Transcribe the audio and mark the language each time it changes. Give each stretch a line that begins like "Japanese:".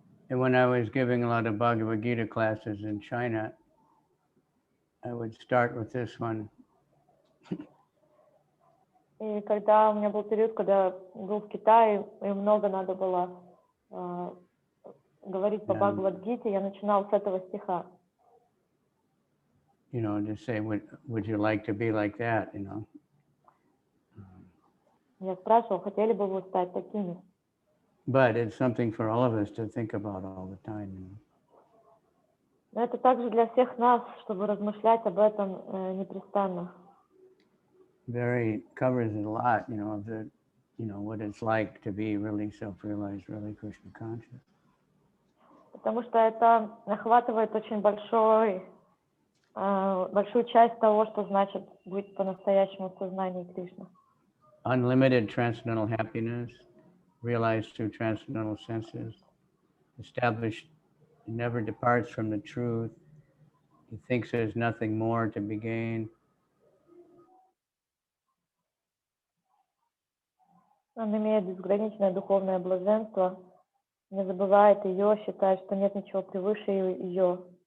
English: And when I was giving a lot of Bhagavad-gita classes in China, I would start with this one.
Russian: И когда у меня был период, когда был в Китае, и много надо было говорить по Бхагавад-гите, я начинал с этого стиха.
English: You know, to say, would you like to be like that, you know?
Russian: Я спрашивал, хотели бы вы стать такими?
English: But it's something for all of us to think about all the time, you know?
Russian: Но это также для всех нас, чтобы размышлять об этом непрестанно.
English: Very covers a lot, you know, of the, you know, what it's like to be really self-realized, really Krishna conscious.
Russian: Потому что это охватывает очень большую часть того, что значит быть по-настоящему в сознании Кришны.
English: Unlimited transcendental happiness, realized through transcendental senses, established, never departs from the truth. He thinks there's nothing more to be gained.
Russian: Он имеет безграничное духовное блаженство, не забывает ее, считает, что нет ничего превыше ее.